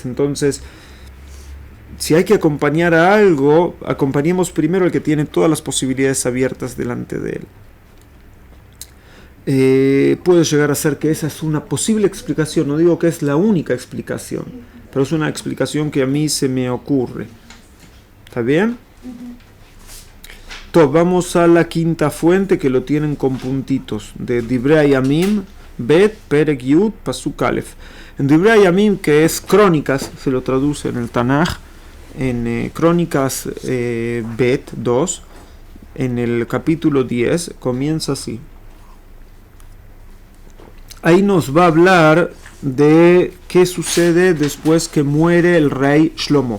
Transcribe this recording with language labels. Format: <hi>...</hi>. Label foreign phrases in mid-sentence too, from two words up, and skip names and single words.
<es>Entonces, si hay que acompañar a algo, acompañemos primero al que tiene todas las posibilidades abiertas delante de él. Puede llegar a ser que esa es una posible explicación, no digo que es la única explicación, pero es una explicación que a mí se me ocurre. ¿Está bien? Vamos a la quinta fuente que lo tienen con puntitos, de Divrei Yamim, Bet,</es> <he>פרק י, פסוק א.</he> <es>En Divrei Yamim, que es Crónicas, se lo traduce en el Tanaj, en Crónicas Bet 2, en el capítulo 10, comienza así. Ahí nos va a hablar de qué sucede después que muere el rey Shlomo.</es>